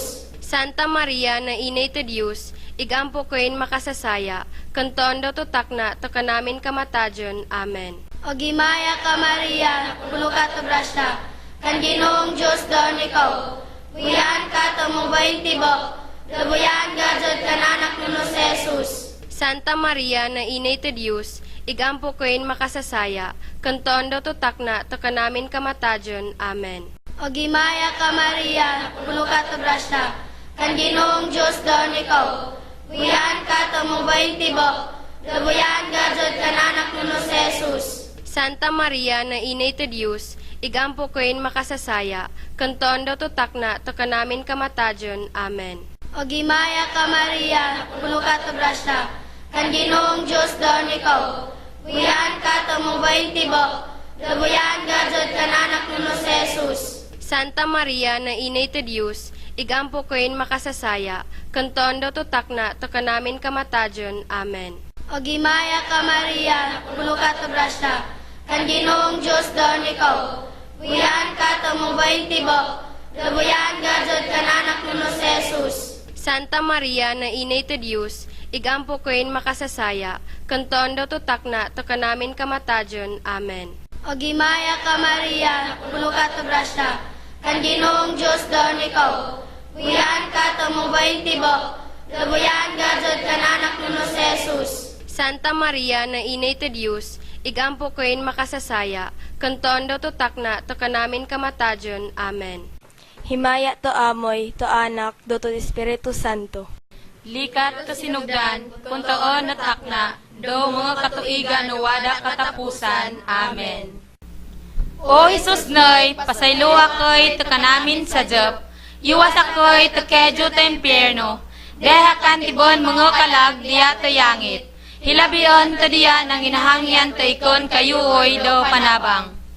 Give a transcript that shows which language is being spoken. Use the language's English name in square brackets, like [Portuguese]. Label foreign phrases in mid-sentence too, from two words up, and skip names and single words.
[Binukid] Santa Maria na Inay ti Diyos, igampo ko'y makasasaya, kanton daw tutak na to kanamin kamatajon. Amen. O gimaya ka Maria, puno ka to grasya, kan Ginoong Diyos doon ikaw. Buyan ka to mubayin tibo, dabuyan ka jud kan anak nuno si Jesus. Santa Maria na inay ti Diyos, igampo koin makasasaya, kanton do tutakna to kanamin kamatadyon. Amen. O gimaya ka Maria, puno ka to grasya, kan Ginoong Diyos doon ikaw. Buyan ka to mubayin tibo, dabuyan ka jud kananak nuno si Jesus. Santa Maria na inay ti Diyos, igampo koin makasasaya, kanton do tutakna to kanamin kamatadyon. Amen. O gimaya ka Maria, puno ka to grasya, kan Ginoong Diyos doon ikaw. Buyan ka to mubayin tibo, dabuyan ka jud kananak nuno si Jesus. Santa Maria na inay ti Diyos, igampo koin makasasaya, kanton do tutakna to kanamin kamatadyon. Amen. O gimaya ka Maria, puno ka to grasya, kan Ginoong Diyos doon ikaw. Buyan ka to mubayin tibo, dabuyan ka jud kananak nuno si Jesus. Santa Maria na inay ti Diyos, igampo koin makasasaya, kanton do tutakna to kanamin kamatadyon. Amen. O gimaya ka Maria, puno ka to grasya, kan Ginoong Diyos doon ikaw. Buyan ka to mubayin tibo, dabuyan ka jud kananak nuno si Jesus. Santa Maria na inay ti Diyos, igampo koin makasasaya, kanton do tutakna to kanamin kamatadyon. Amen. Himaya to amoy, to anak, do to Espiritu Santo. Likat to sinugdan, kuntoon at akna, do mga katuigan no wada katapusan. Amen. O Isus noy, pasaylo ako'y to kanamin sa Diop, iwas ako'y to kedyo to impyerno, deha kan tibon mga kalag diya to yangit, hilabion to diya nang inahangyan to ikon kayuoy do panabang.